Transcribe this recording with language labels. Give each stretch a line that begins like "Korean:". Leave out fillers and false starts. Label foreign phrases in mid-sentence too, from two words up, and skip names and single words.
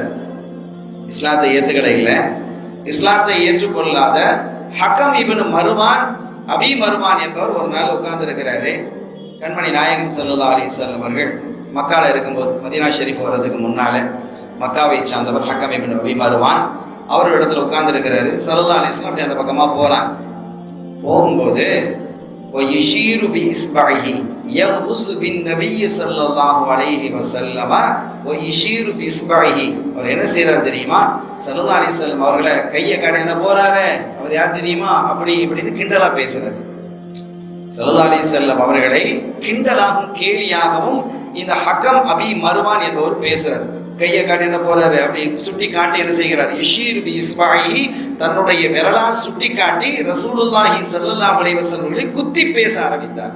Tamil: இஸ்லாத்தை ஏற்றுக்கிட இல்லை, இஸ்லாத்தை ஏற்றுக்கொள்ளாத ஹக்கம் இப்னு மர்வான் அபி மர்வான் என்பவர் ஒரு நாள் உட்கார்ந்து இருக்கிறாரு. கண்மணி நாயகம்
Arabic: صلى الله عليه وسلم
Tamil: அவர்கள் மக்கால இருக்கும்போது, மதீனா ஷெரீஃப் வர்றதுக்கு முன்னால மக்காவை சார்ந்தவர் ஹக்கம் இப்னு அபி மர்வான் அவர் இடத்துல உட்கார்ந்து இருக்கிறாரு.
Arabic: صلى الله عليه وسلم
Tamil: அப்படி அந்த பக்கமா போறாங்க.
Arabic: போகும்போது ويشير بإصبعه يغمز بالنبي صلى الله عليه وسلم ويشير بإصبعه.
Tamil: அவர் என்ன செய்யறாரு தெரியுமா,
Arabic: صلى الله عليه وسلم
Tamil: அவர்களை கையை காட்டின போறாரு, அவர் யார் தெரியுமா, அப்படி இப்படின்னு கிண்டலா பேசுறாரு.
Arabic: صلى الله عليه وسلم
Tamil: அவர்களை கிண்டலாகவும் கேலியாகவும் இந்த ஹக்கம் அபி மர்வான் என்பவர் பேசுறாரு. கையை காட்டி என்ன போறாரு, அப்படி சுட்டி காட்டி என்ன செய்கிறார்,
Arabic: يشير بإصبعه,
Tamil: தன்னுடைய விரலால் சுட்டி காட்டி
Arabic: رسول الله صلى الله عليه وسلم
Tamil: குத்தி பேச ஆரம்பித்தார்.